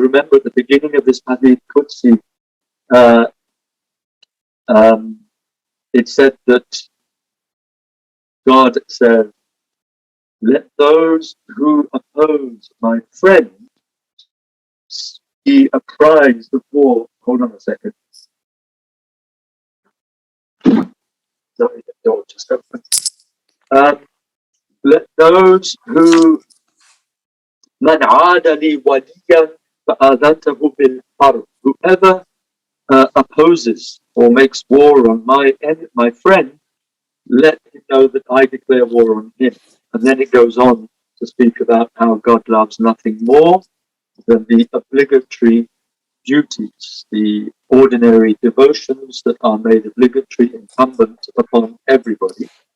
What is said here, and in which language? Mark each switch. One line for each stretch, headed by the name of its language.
English: Remember at the beginning of this Hadith Qudsi, it said that God said, let those who oppose my friend be apprised of war. Hold on a second. Sorry, the door just opened. Let those who
Arabic: من عاد لي وليا فآذنته بالحرب.
English: Whoever opposes or makes war on my friend, let him know that I declare war on him. And then it goes on to speak about how God loves nothing more than the obligatory duties, the ordinary devotions that are made obligatory, incumbent upon everybody.